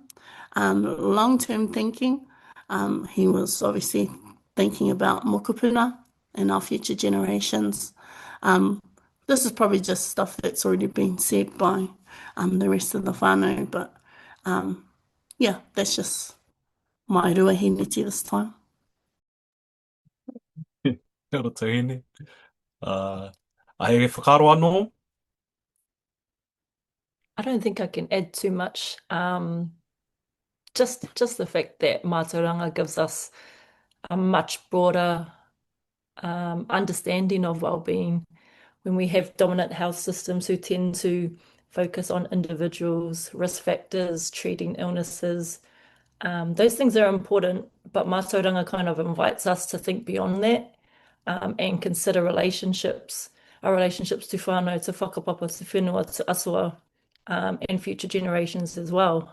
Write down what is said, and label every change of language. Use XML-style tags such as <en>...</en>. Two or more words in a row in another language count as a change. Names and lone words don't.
<en>Long-term thinking, he was obviously thinking about mokopuna and our future generations. This is probably just stuff that's already been said by the rest of the whānau, but yeah, that's just my ruahiniti this time.</en> <mi>Kia ora tēnei. Ai whakaro anō?</mi> <en>I don't think I can add too much. Just the fact that mātauranga gives us a much broader understanding of well-being. When we have dominant health systems who tend to focus on individuals, risk factors, treating illnesses, those things are important, but mātauranga kind of invites us to think beyond that and consider relationships, our relationships to whānau, to whakapapa, to whenua, to asua, and future generations as well.</en>